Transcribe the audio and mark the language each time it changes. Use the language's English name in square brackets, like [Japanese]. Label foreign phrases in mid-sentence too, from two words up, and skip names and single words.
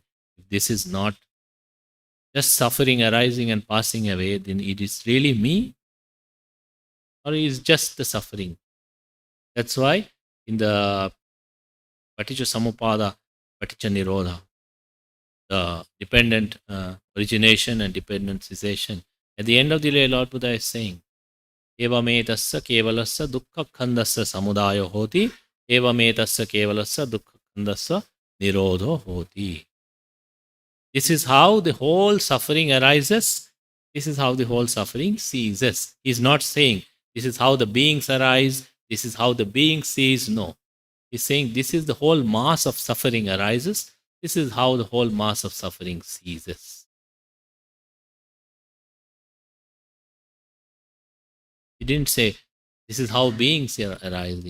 [English] If this is not just suffering arising and passing away, then it is really me, or is just the suffering? That's why in the [Pali] Paticca Samuppada, Paticca Nirodha, [English] the dependent origination and dependent cessation. At the end of the day, Lord Buddha is saying, [Pali] Evametasya kevalasya dukkha khandasya samudayo hoti, evametasya kevalasya dukkha khandasya nirodho hoti. [English] This is how the whole suffering arises. This is how the whole suffering ceases. He's not saying this is how the beings arise, this is how the being cease. No. He's saying this is the whole mass of suffering arises. This is how the whole mass of suffering ceases. He didn't say this is how beings are arising.